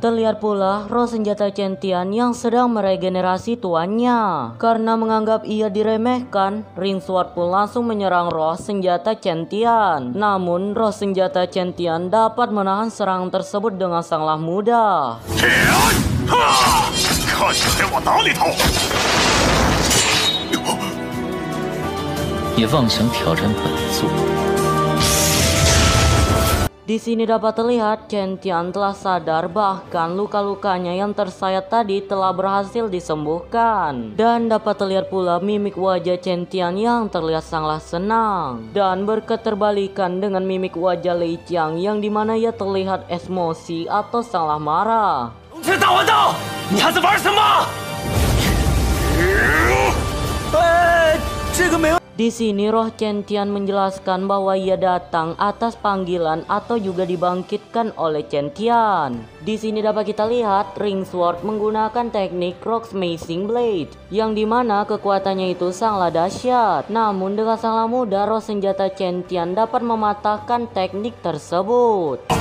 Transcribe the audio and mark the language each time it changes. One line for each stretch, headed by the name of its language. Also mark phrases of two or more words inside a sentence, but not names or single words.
Indonesian: Terlihat pula roh senjata Cheng Tian yang sedang meregenerasi tuannya. Karena menganggap ia diremehkan, Ring Sword pun langsung menyerang roh senjata Cheng Tian. Namun roh senjata Cheng Tian dapat menahan serangan tersebut dengan sangatlah mudah.
Chinese: 看你还往哪里逃！也妄想挑战本座。
Indonesian: Di sini dapat terlihat Cheng Tian telah sadar bahkan luka-lukanya yang tersayat tadi telah berhasil disembuhkan. Dan dapat terlihat pula mimik wajah Cheng Tian yang terlihat sangatlah senang. Dan berketerbalikan dengan mimik wajah Lei Qiang yang dimana ia terlihat emosi atau sangatlah marah.
Chinese: 龙天大环刀，你还在玩什么？这个没有。
Indonesian: Di sini roh Cheng Tian menjelaskan bahwa ia datang atas panggilan atau juga dibangkitkan oleh Cheng Tian. Di sini dapat kita lihat Ring Sword menggunakan teknik Rock Smashing Blade, yang dimana kekuatannya itu sangatlah dahsyat. Namun dengan sangat mudah roh senjata Cheng Tian dapat mematahkan teknik tersebut.